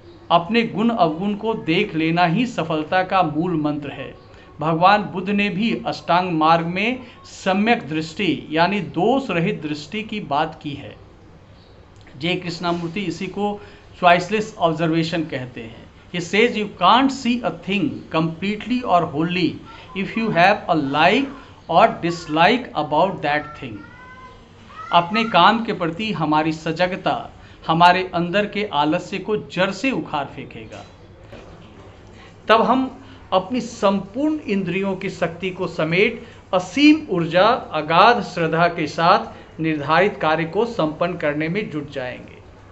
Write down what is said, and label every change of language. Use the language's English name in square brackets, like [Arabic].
[Hindi] अपने गुण अवगुण को देख लेना ही सफलता का मूल मंत्र है। भगवान बुद्ध ने भी अष्टांग मार्ग में सम्यक दृष्टि यानी दोष रहित दृष्टि की बात की है। जय कृष्णामूर्ति इसी को चॉइसलेस ऑब्जर्वेशन कहते हैं। [English] He says you can't see a thing completely or wholly if you have a like or dislike about that thing. [Hindi] अपने काम के प्रति हमारी सजगता हमारे अंदर के आलस्य को जड़ से उखाड़ फेंकेगा। तब हम अपनी संपूर्ण इंद्रियों की शक्ति को समेट असीम ऊर्जा अगाध श्रद्धा के साथ निर्धारित कार्य को संपन्न करने में जुट जाएंगे।